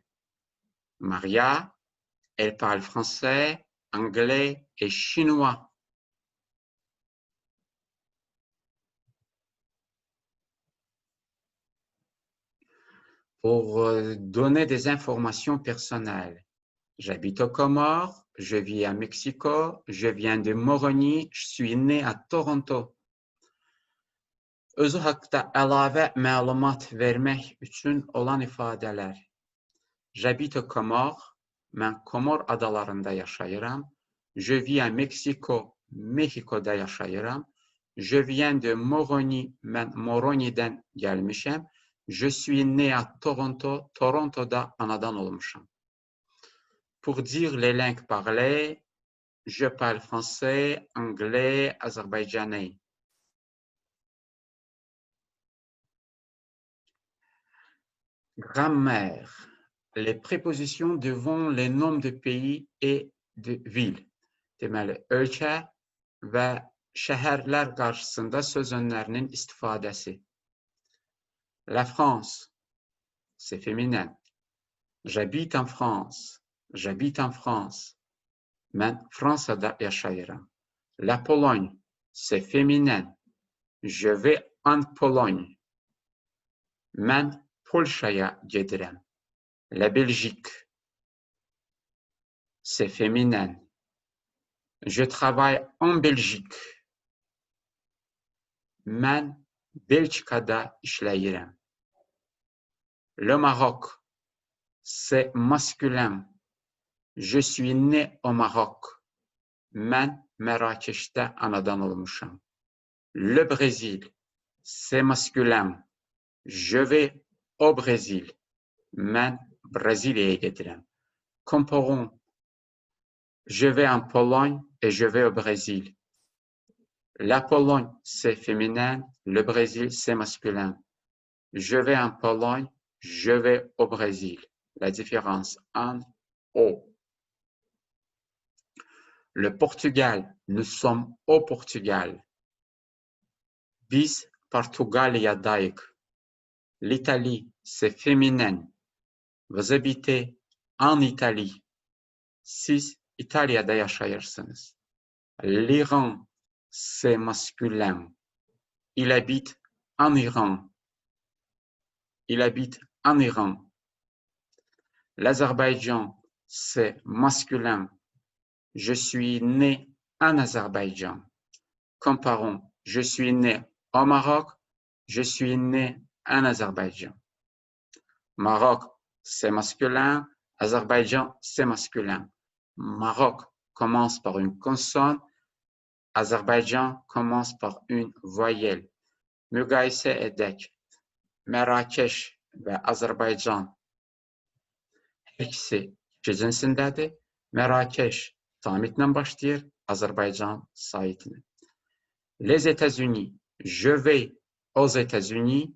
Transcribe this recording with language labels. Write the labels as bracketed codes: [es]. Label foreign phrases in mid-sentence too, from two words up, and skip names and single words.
[fr] Maria, elle parle français, anglais et chinois. pour donner des informations personnelles. J'habite aux Comores, je vis à Mexico, je viens de Moroni, je suis né à Toronto. [az] Özü haqqında əlavə məlumat vermək üçün olan ifadələr. [fr] J'habite aux Comores, [az] mən Komor adalarında yaşayıram. [fr] Je vis à Mexico, [az] Mexico'da yaşayıram. [fr] Je viens de Moroni, [az] mən Moroni'dən gəlmişəm. [fr] Je suis né à Toronto, [az] Toronto'da anadan olmuşam. [fr] Pour dire les langues parlées, je parle français, anglais, azerbaïdjanais. Grammaire. Les prépositions devant les noms de pays et de villes. [az] Deməli, ölkə və şəhərlər qarşısında söz önlərinin istifadəsi. [fr] La France, c'est féminin. J'habite en France. J'habite en France. [az] Mən Fransada yaşayıram. [fr] La Pologne, c'est féminin. Je vais en Pologne. [az] Mən Polşaya gedirəm. [fr] La Belgique, c'est féminin. Je travaille en Belgique. [az] Mən Belçikada işləyirəm. [fr] Le Maroc, c'est masculin. Je suis né au Maroc. [az] Mən Mərakeşdə anadan olmuşam. [fr] Le Brésil, c'est masculin. Je vais au Brésil. [az] Mən Brésiliyaya gedirəm. [fr] Comparons. Je vais en Pologne et je vais au Brésil. La Pologne, c'est féminin. Le Brésil, c'est masculin. Je vais en Pologne, je vais au Brésil. La différence en O. Le Portugal, nous sommes au Portugal. [az] Biz Portugalya'dayıq. [fr] L'Italie, c'est féminin. Vous habitez en Italie. [az] Siz İtalya'da yaşayırsınız. [fr] L'Iran, c'est masculin. Il habite en Iran. Il habite en Iran. L'Azerbaïdjan, c'est masculin. Je suis né en Azerbaïdjan. Comparons. Je suis né au Maroc. Je suis né en Azerbaïdjan. Maroc, c'est masculin. Azerbaïdjan, c'est masculin. Maroc commence par une consonne. Azerbaïdjan commence par une voyelle. [az] Müqayisə edək. Mərakeş və Azərbaycan hər ikisi iki cinsindədir. Mərakeş samitlə başlayır, Azərbaycan saitlə. [fr] Les États-Unis, je vais aux États-Unis.